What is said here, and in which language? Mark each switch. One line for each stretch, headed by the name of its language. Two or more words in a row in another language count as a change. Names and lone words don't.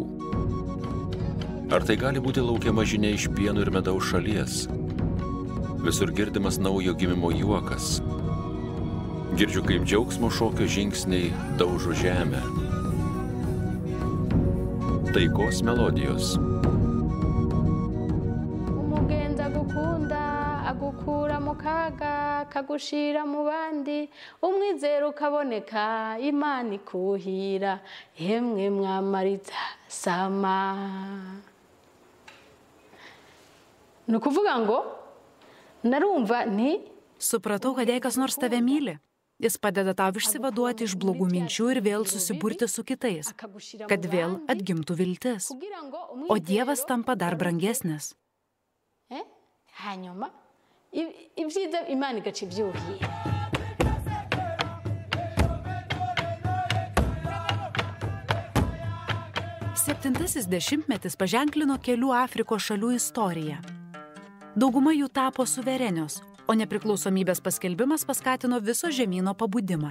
Lithuanian: Ar tai gali būti laukiama žinia iš pieno ir medaus šalies? Visur girdimas naujo gimimo juokas. Girdžiu, kaip džiaugsmo šokio žingsniai daužo žemę. Taikos melodijos.
Rundi: Umugenzi agukunda, agukura mu kaga, kagushira mu bandi, umwizero ukaboneka, Imana ikuhira, yemwe mwamariza sama. Ni ukuvuga ngo, narumva nti...
Lithuanian: Supratau, kad jei kas nors tave myli, jis padeda tau išsivaduoti iš blogų minčių ir vėl susiburti su kitais, kad vėl atgimtų viltis. O Dievas tampa dar brangesnis.
Rundi: Hanyuma, ibyiza Imana igaca ibyuhira.
Lithuanian: Septintasis dešimtmetis paženklino kelių Afrikos šalių istoriją. Dauguma jų tapo suverenios, o nepriklausomybės paskelbimas paskatino viso žemyno pabudimą.